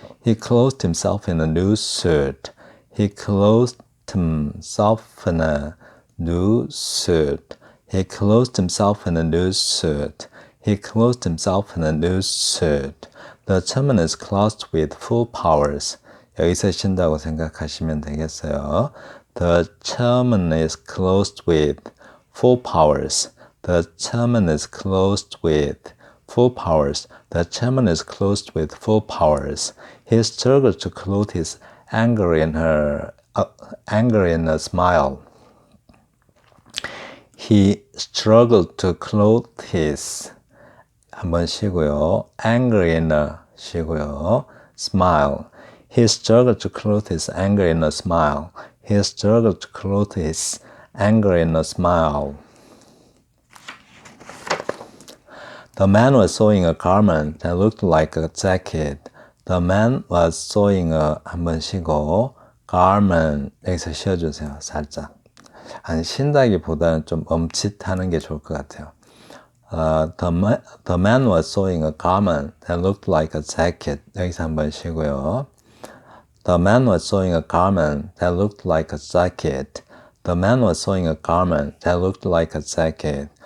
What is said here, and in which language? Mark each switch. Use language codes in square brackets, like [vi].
[en] He clothed himself in a new suit. He clothed himself in a new suit. He clothed himself in a new suit. He clothed himself in a new suit. The chairman is clothed with full powers. [ko] 여기서 쉰다고 생각하시면 되겠어요. [en] The chairman is clothed with full powers. The chairman is clothed with full powers. The chairman is clothed with full powers. He struggled to clothe his anger in a smile. He struggled to clothe his [ko] 한번 쉬고요. [en] anger in a [ko] 쉬고요. [en] smile. He struggled to clothe his anger in a smile. He struggled to clothe his anger in a smile. The man was sewing a garment that looked like a jacket. The man was sewing a [ko] 한번 쉬고 [en] garment [ko] 여기서 쉬어주세요. 살짝. 아니 쉰다기보다는 좀 멈칫하는 게 좋을 것 같아요. [en] The man was sewing a garment that looked like a jacket. [ko] 여기서 한번 쉬고요. [en] The man was sewing a garment that looked like a jacket. The man was sewing a garment that looked like a jacket.